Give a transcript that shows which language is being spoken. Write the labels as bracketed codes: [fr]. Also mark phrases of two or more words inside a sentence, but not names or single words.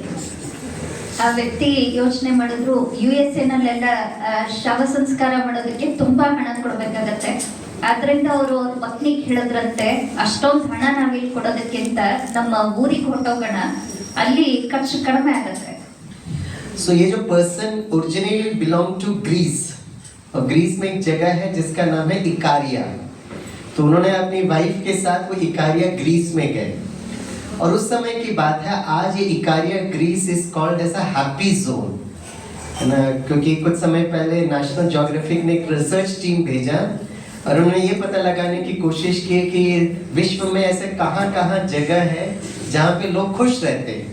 [kn] ಆ ವ್ಯಕ್ತಿ ಯೋಚನೆ ಮಾಡಿದ್ರು USA ನಲ್ಲೆಲ್ಲ ಶವ ಸಂಸ್ಕಾರ ಮಾಡೋದಕ್ಕೆ ತುಂಬಾ ಹಣ ಕೊಡ್ಬೇಕಾಗತ್ತೆ, ಆದ್ರಿಂದ ಅವರು ಅವ್ರ ಪತ್ನಿಗೆ ಹೇಳಿದ್ರಂತೆ ಅಷ್ಟೊಂದು ಹಣ ನಾವಿಲ್ಲಿ ಕೊಡೋದಕ್ಕಿಂತ ನಮ್ಮ ಊರಿಗೆ ಹೊರಟೋಗೋಣ, ಅಲ್ಲಿ ಖರ್ಚು ಕಡಿಮೆ ಆಗತ್ತೆ। [hi] So ये जो पर्सन [en] originally belong to Greece, [hi] और ग्रीस में एक जगह है जिसका नाम है इकारिया, तो उन्होंने अपनी वाइफ के साथ वो इकारिया ग्रीस में गए, और उस समय की बात है, आज ये इकारिया ग्रीस [en] is called as a happy zone, [hi] है ना, क्योंकि कुछ समय पहले नेशनल ज्योग्राफिक ने एक [en] research team [hi] भेजा और उन्होंने ये पता लगाने की कोशिश की कि विश्व में ऐसे कहाँ कहाँ जगह है जहाँ पे लोग खुश रहते हैं।